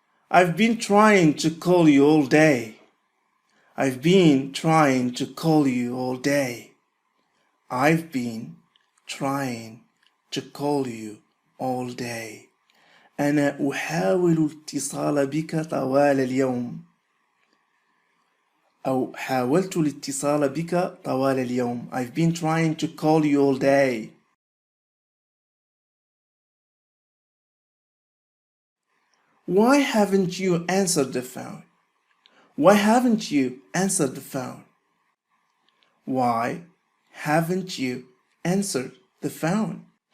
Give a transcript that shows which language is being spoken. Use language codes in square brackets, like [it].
[en] I've been trying to call you all day. I've been trying to call you all day. I've been trying to call you all day. [ar] أنا أحاول الاتصال بك طوال اليوم. أو حاولت الاتصال بك طوال اليوم. [en] I've been trying to call you all day. Why haven't you answered the phone? Why haven't you answered the phone? Why haven't you answered the phone?